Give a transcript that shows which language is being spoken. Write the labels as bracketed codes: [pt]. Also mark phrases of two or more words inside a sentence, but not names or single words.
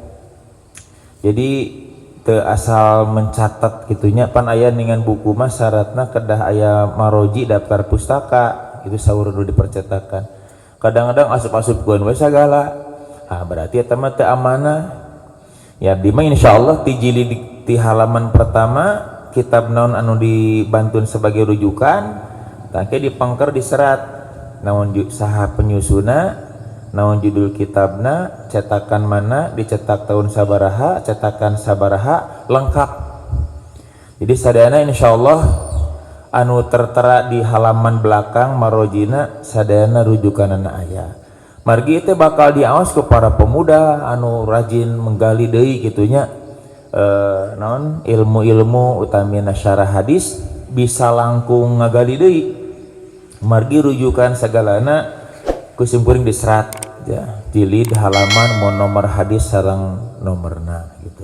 [su] Jadi teu asal mencatat gitunya pan aya ningan buku mah syaratna kedah aya maroji [id] daftar pustaka [su] itu saur nu dipercetakan. Kadang-kadang asup-asupkeun we sagala. Berarti eta mah teu amanah. Ya di mah insyaallah ti jilid ti [id] halaman pertama [su] kitab naon anu dibantun [id] sebagai rujukan [su] tangke dipangker diserat naon saha penyusuna naon judul kitabna cetakan mana dicetak tahun sabaraha cetakan sabaraha lengkap. Jadi sadayana insyaallah anu [id] tertera di halaman belakang [su] marojina sadayana rujukanana aya margi teh bakal diaos ke para pemuda anu rajin menggali deui gitunya naon ilmu-ilmu utamina syarah hadis bisa langkung ngagali deui margi rujukan sagalana kusimkuring diserat ya jilid halaman mun nomor hadis sareng nomorna gitu.